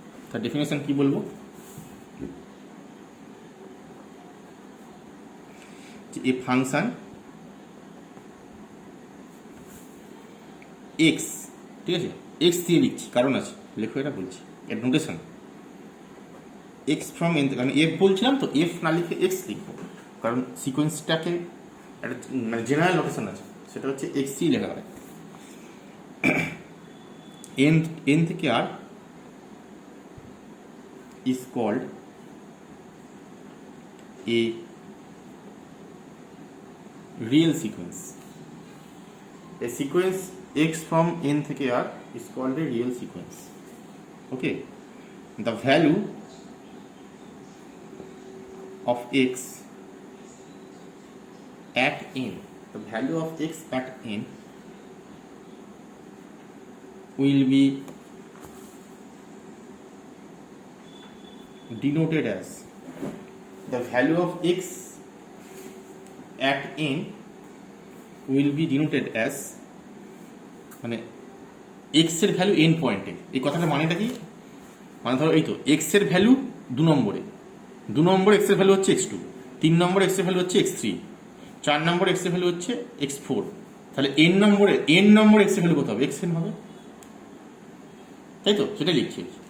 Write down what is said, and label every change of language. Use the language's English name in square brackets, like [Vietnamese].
[Bangla] তার ডেফিনেশন কি বলবো, যে এ ফাংশন এক্স, ঠিক আছে, এক্স দিয়ে লিখছি, কারণ আছে, লেখো এটা বলছি, এর নোটেশন এক্স ফ্রম এন, আমি এফ বলছিলাম তো, এফ না লিখে এক্স লিখবো, কারণ সিকোয়েন্সটাকে একটা মানে জেনারেল নোটেশন আছে, সেটা হচ্ছে এক্স দিয়ে লেখা হয়। এন থেকে আর [English] is called a real sequence. A sequence x from n [Bangla] থেকে [English] r is called a real sequence. Okay, the value of x at n, the value of x at n will be denoted as, the value of x at n will be denoted as, [Bangla] মানে x এর value n পয়েন্টে। এই কথাটা মানেটা কি, মানে ধরো এই তো x এর ভ্যালু 2 নম্বরে, 2 নম্বর x এর ভ্যালু হচ্ছে x2, 3 নম্বর x এর ভ্যালু হচ্ছে x3, 4 নম্বর x এর ভ্যালু হচ্ছে x4, তাহলে n নম্বরে x এর ভ্যালু কত হবে, xn হবে, তাই তো? সেটা লিখছি।